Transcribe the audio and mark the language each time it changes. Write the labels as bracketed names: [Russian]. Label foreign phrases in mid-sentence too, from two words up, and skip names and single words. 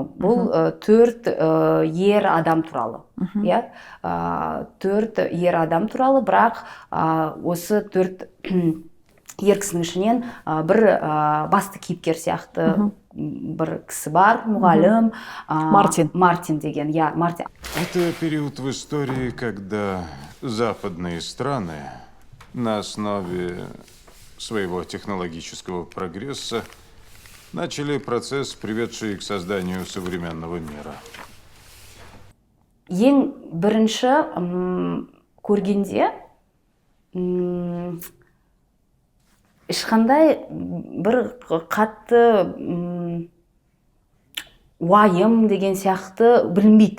[Kazakh] Бұл 4 ер адам туралы. 4 ер адам туралы, бірақ осы 4 ер кісінің ішінен бір басты кейіпкер сияқты бір кісі бар, мұғалім. Мартин деген, Мартин. [Russian] Это период в истории, когда западные страны на основе своего технологического прогресса начали процесс, приведший к созданию современного мира. [Kazakh] Ең бірінші көргенде ешқандай бір қатты уайым деген сияқты білінбейді.